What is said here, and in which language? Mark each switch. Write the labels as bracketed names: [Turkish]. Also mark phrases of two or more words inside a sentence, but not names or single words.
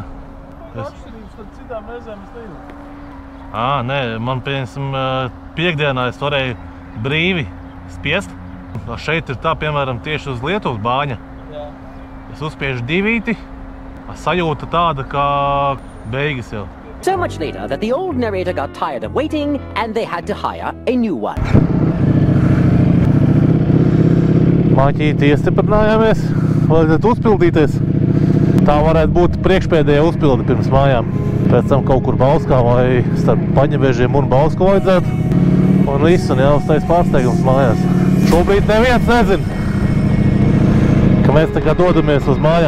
[Latvian] Atšķirības tad citām reizēm es nejūtu. Nē, man pieņemsim piekdienā es varēju brīvi spiest. Šeit ir tā, piemēram, tieši uz Lietuvas bāņa. Jā. Es uzspiežu divīti, sajūta tāda kā beigas jau. [English] So much later that the old narrator got tired of waiting and they had to hire a new one. [Latvian] Maķīti iestiprinājāmies, vajadzētu uzpildīties. Tā varētu būt priekšpēdējā uzpilde pirms mājām. Pēc tam kaut kur Bauskā vai starp Paņevežiem un Bausku vajadzētu. Un viss, un jāuztais pārsteigums mājās. Šobrīd neviens nezin, ka mēs tagad dodamies uz mājām.